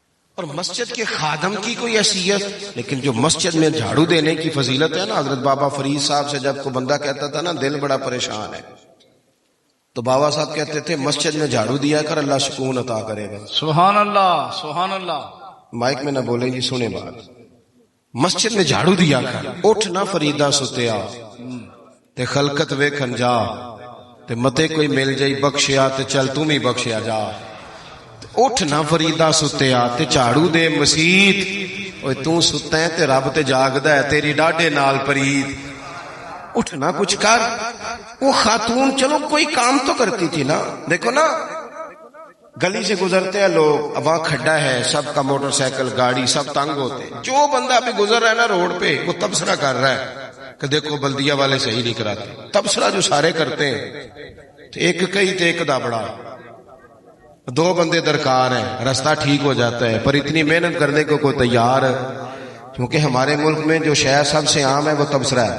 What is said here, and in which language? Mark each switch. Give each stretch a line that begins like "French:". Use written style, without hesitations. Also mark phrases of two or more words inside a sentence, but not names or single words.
Urdu: اور مسجد کے خادم کی کوئی حیثیت، لیکن جو مسجد میں جھاڑو دینے کی فضیلت ہے نا، حضرت بابا فرید صاحب سے جب کوئی بندہ کہتا تھا نا دل بڑا پریشان ہے، تو بابا صاحب کہتے تھے مسجد میں جھاڑو دیا کر، اللہ سکون عطا کرے گا۔ سبحان اللہ سبحان اللہ۔ مائک میں نہ بولیں جی، سنیں بات، مسجد میں جھاڑو دیا کر،
Punjabi: اٹھ نہ فریدا ستیا تے خلقت ویکھن جا تے متے کوئی مل جائی بخشیا تے چل تم ہی بخشیا جا، اٹھ نہ فریدا ستیا تے جھاڑو دے مسیت، اوے تو ستا ہے تے رب تے جاگدا ہے، تیری ڈاڈے نال پرید، اٹھ نہ کچھ کر۔
Urdu: وہ خاتون چلو کوئی کام تو کرتی تھی نا، دیکھو نا گلی سے گزرتے ہیں لوگ، اب وہاں کھڈا ہے، سب کا موٹر سائیکل گاڑی سب تنگ ہوتے ہیں، جو بندہ ابھی گزر رہا ہے نا روڈ پہ وہ تبصرہ کر رہا ہے کہ دیکھو بلدیہ والے صحیح نہیں کراتے، تبصرہ جو سارے کرتے ہیں،
Punjabi: ایک کئی تے ایک دا بڑا،
Urdu: دو بندے درکار ہیں، راستہ ٹھیک ہو جاتا ہے، پر اتنی محنت کرنے کو کوئی تیار ہے، کیونکہ ہمارے ملک میں جو شے سب سے عام ہے وہ تبصرہ ہے۔